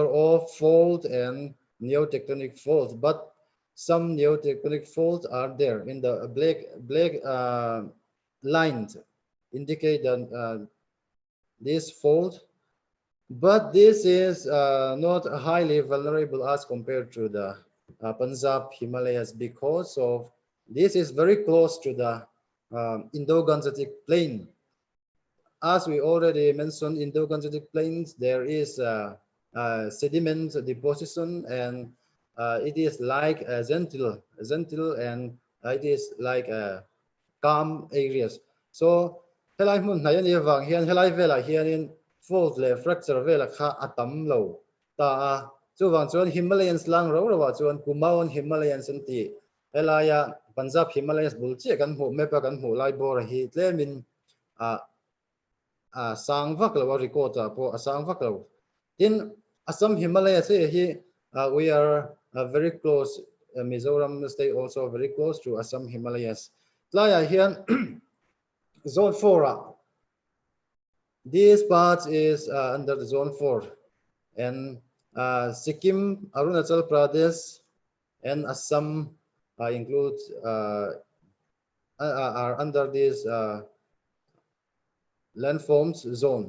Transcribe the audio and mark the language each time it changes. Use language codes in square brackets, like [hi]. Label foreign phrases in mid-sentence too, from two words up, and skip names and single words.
[en] of fault and neotectonic faults, but some neotectonic faults are there in the black lines indicate that this fault, but this is not highly vulnerable as compared to the Punjab Himalayas, because of this is very close to the Indo-Gangetic plain. As we already mentioned, Indo-Gangetic plains, there is sediment deposition, and it is like a gentle, and it is like calm areas. [lus] So helai mun na yani wang hian helai vela hianin fault le fracture vela kha atam lo ta chu wang chuan Himalayans lang ro wa chuan Kumaon Himalayans anti helaya Punjab Himalayas bulchi kan hu mepa kan hu lai bor hi tlemin sang vak lo record po sang vak lo in Assam Himalayas hi [en] we are very close. Mizoram state also very close to Assam Himalayas. Laya here zone 4. This part is under the zone 4, and Sikkim, Arunachal Pradesh, and Assam includes are under this landforms zone.